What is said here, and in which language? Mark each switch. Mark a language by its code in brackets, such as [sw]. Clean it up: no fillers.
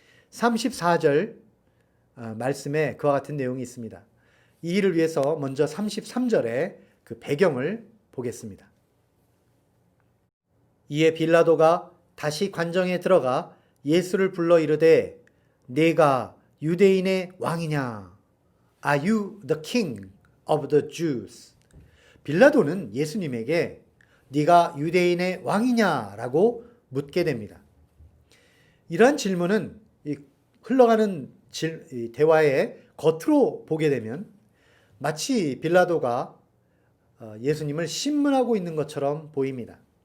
[ko] 34절 말씀에 그와 같은 내용이 있습니다. 이 일을 위해서 먼저 33절의 그 배경을 보겠습니다. 이에 빌라도가 다시 관정에 들어가 예수를 불러 이르되 네가 유대인의 왕이냐? [en] Are you the king of the Jews? [ko] 빌라도는 예수님에게 네가 유대인의 왕이냐라고 묻게 됩니다. 이러한 질문은 흘러가는 대화의 겉으로 보게 되면 마치 빌라도가 예수님을 신문하고 있는 것처럼 보입니다.